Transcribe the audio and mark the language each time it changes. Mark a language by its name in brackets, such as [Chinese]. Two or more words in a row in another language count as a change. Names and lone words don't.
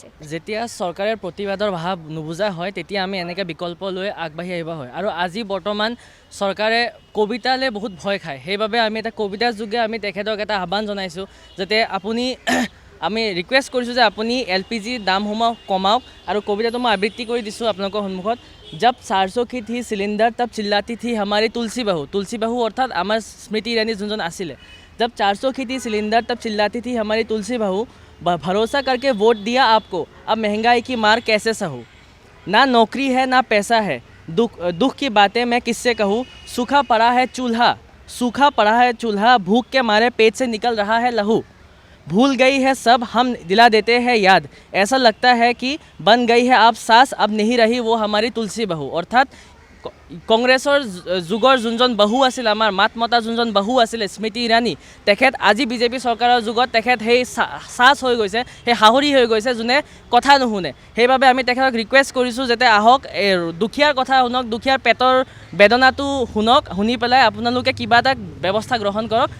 [Assamese] যেতিয়া চৰকাৰে প্ৰতিবাদৰ ভাৱ নুবুজা হয় তেতিয়া আমি এনেকৈ বিকল্প লৈ আগবাঢ়ি আহিব হয়। আৰু আজি বৰ্তমান চৰকাৰে কবিতালৈ বহুত ভয় খায়। সেইবাবে আমি এটা কবিতাৰ যোগে আমি তেখেতক এটা আহ্বান জনাইছোঁ যাতে আমি ৰিকুৱেষ্ট কৰিছোঁ যে আপুনি LPG দামসমূহ কমাওক। আৰু কবিতাটো মই আবৃত্তি কৰি দিছোঁ আপোনালোকৰ সন্মুখত। [Hindi] जब 400 की थी सिलेंडर तब चिल्लाती थी हमारी तुलसी बहू अर्थात [Assamese] আমাৰ স্মৃতি ইৰাণী যোন আছিলে। [Hindi] जब 400 की थी सिलेंडर तब चिल्लाती थी हमारी तुलसी बहू, भरोसा करके वोट दिया आपको, अब महंगाई की मार कैसे सहूँ। ना नौकरी है ना पैसा है, दुख की बातें मैं किससे कहूँ। सूखा पड़ा है चूल्हा, भूख के मारे पेट से निकल रहा है लहू। भूल गई है सब हम दिला देते हैं याद, ऐसा लगता है कि बन गई है आप सास, अब नहीं रही वो हमारी तुलसी बहू। [Assamese] अर्थात কংগ্ৰেছৰ যুগৰ যোনজন বহু আছিল, আমাৰ মাত মতা যোনজন বহু আছিলে স্মৃতি ইৰাণী, তেখেত আজি বিজেপি চৰকাৰৰ যুগত তেখেত সেই সাজ হৈ গৈছে, সেই সাহৰী হৈ গৈছে যোনে কথা নুশুনে। সেইবাবে আমি তেখেতক ৰিকুৱেষ্ট কৰিছোঁ যাতে আহক, দুখীয়াৰ কথা শুনক, দুখীয়াৰ পেটৰ বেদনাটো শুনক, শুনি পেলাই আপোনালোকে কিবা এটা ব্যৱস্থা গ্ৰহণ কৰক।